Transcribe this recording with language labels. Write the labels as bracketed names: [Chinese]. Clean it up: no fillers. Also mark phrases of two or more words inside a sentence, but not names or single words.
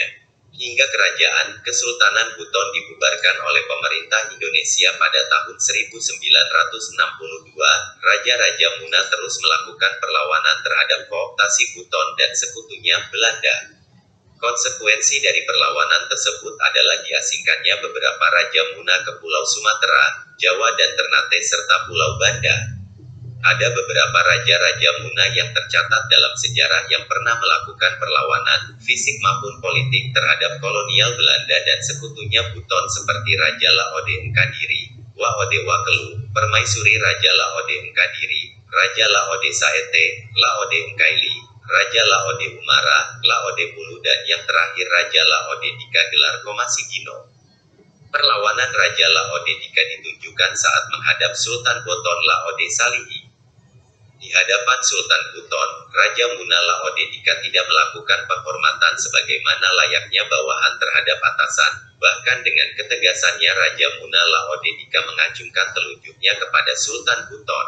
[Indonesian] Hingga kerajaan Kesultanan Buton dibubarkan oleh pemerintah Indonesia pada tahun 1962, Raja-Raja Muna terus melakukan perlawanan terhadap kooptasi Buton dan sekutunya Belanda. Konsekuensi dari perlawanan tersebut adalah diasingkannya beberapa Raja Muna ke Pulau Sumatera, Jawa dan Ternate serta Pulau Banda. Ada beberapa raja-raja Muna yang tercatat dalam sejarah yang pernah melakukan perlawanan, fisik maupun politik terhadap kolonial Belanda dan sekutunya Buton seperti Raja Laode Engkadiri, Waode Wakelu, Permaisuri Raja Laode Engkadiri, Raja Laode Saete, Laode Engkaili, Raja Laode Umara, Laode Pulu dan yang terakhir Raja Laode Dika Gelar Komasigino. Perlawanan Raja Laode Dika ditunjukkan saat menghadap Sultan Boton Laode Salihi. Di hadapan Sultan Buton, Raja Muna Laode Dika tidak melakukan penghormatan sebagaimana layaknya bawahan terhadap atasan, bahkan dengan ketegasannya Raja Muna Laode Dika mengacungkan telunjuknya kepada Sultan Buton.